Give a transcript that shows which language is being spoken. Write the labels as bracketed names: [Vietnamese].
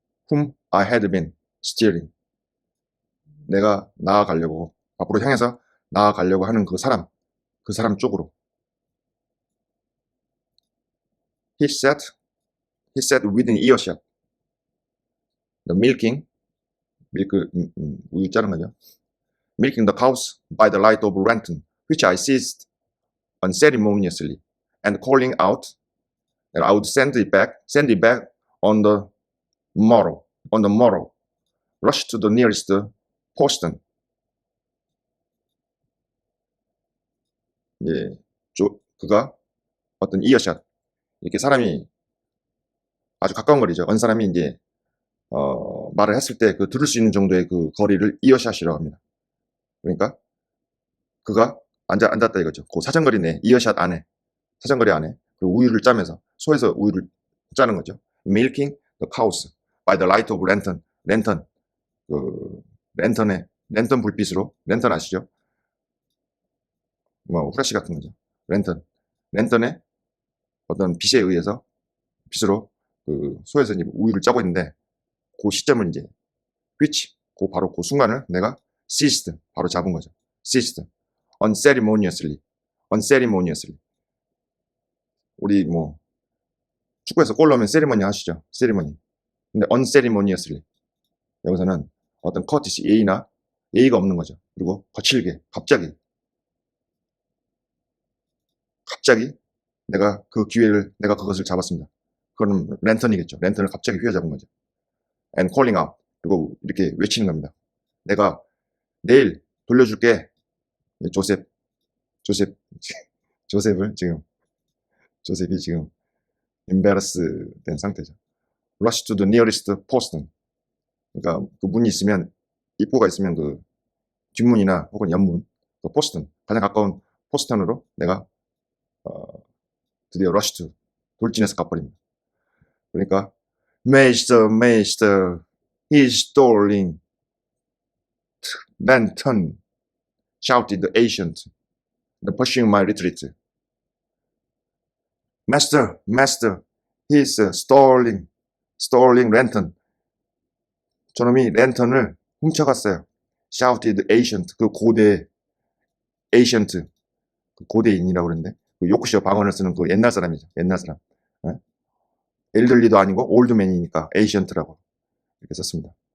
[English] Whom I had been steering. [Korean] 내가 나아가려고, 앞으로 향해서 나아가려고 하는 그 사람 쪽으로. [English] He said within earshot. The milking, [Korean] 우유 짜는 거죠. [English] Milking the cows by the light of lantern, which I seized unceremoniously, and calling out that I would send it back on the morrow, rushed to the nearest postern. [Korean] 예, 그가 어떤 이어샷, 이렇게 사람이 아주 가까운 거리죠. 어느 사람이 이제 말을 했을 때 그 들을 수 있는 정도의 그 거리를 이어샷이라고 합니다. 그러니까 그가 앉았다 이거죠. 그 사정거리 내, 이어샷 안에, 사정거리 안에, 그리고 우유를 짜면서, 소에서 우유를 짜는 거죠. [English] Milking the cows by the light of lantern. [Korean] 랜턴, 랜턴 불빛으로, 랜턴 아시죠? 뭐, 후레쉬 같은 거죠. 랜턴의 어떤 빛에 의해서, 빛으로, 소에서 이제 우유를 짜고 있는데, 그 시점을 이제, 바로 그 순간을 내가 seized, 바로 잡은 거죠. [English] seized. unceremoniously. [Korean] 우리 뭐, 축구에서 골 넣으면 세리머니 하시죠. 세리머니. 근데 unceremoniously. 여기서는 어떤 커티시, 예의가 없는 거죠. 그리고 거칠게, 갑자기 내가 그것을 잡았습니다. 그건 랜턴이겠죠. 랜턴을 갑자기 휘어잡은 거죠. [English] and calling out. [Korean] 그리고 이렇게 외치는 겁니다. 내가 내일 돌려줄게. 조셉이 지금 embarrass 된 상태죠. [English] rush to the nearest postern. [Korean] 그러니까 그 문이 있으면, 입구가 있으면 그 뒷문이나 혹은 옆문, 그 포스턴, 가장 가까운 포스턴으로 내가 드디어 rush 돌진해서 가버립니다. 그러니까 [English] Master, he's stealing lantern, shouted the ancient, pursuing my retreat. Master, he's stealing lantern. [Korean] 저놈이 랜턴을 훔쳐갔어요. [English] shouted ancient, [Korean] 그 고대, ancient, 그 고대인이라고 그러는데, 그 요크셔 방언을 쓰는 그 옛날 사람이죠. 옛날 사람. 엘들리도 아니고 올드맨이니까 ancient라고 이렇게 썼습니다.